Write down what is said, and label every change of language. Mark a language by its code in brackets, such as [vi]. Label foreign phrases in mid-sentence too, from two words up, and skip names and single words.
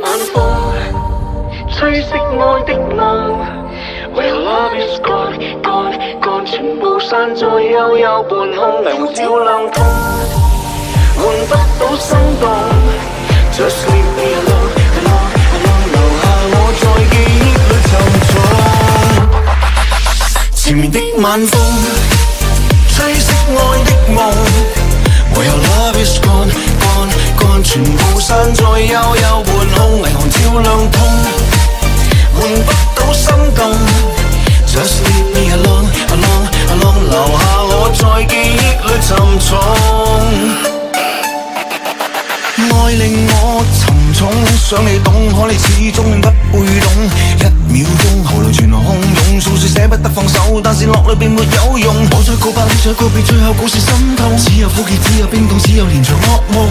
[zh] 風，吹熄愛的夢。 [en] Where love is gone, gone, gone， [zh] 全部散在幽幽半空，霓虹照亮通，換不到心動。 [en] Just leave me alone, alone, alone， [zh] 留下我在記憶裏沉重。前面的晚風，吹熄愛的夢。 [en] Where love is gone, gone, gone， [zh] 全部散在幽幽半空，霓虹照亮通，換不到心動。 [en] Just leave me alone, alone, alone， [zh] 留下我在記憶裏沉重。愛令我沉重，想你懂，可你始終不會懂。一秒鐘喉嚨全空湧，訴說捨不得放手，但是落淚並沒有用。我再告白，你再告別，最後故事心痛。只有苦澀，只有冰凍，只有連場噩夢。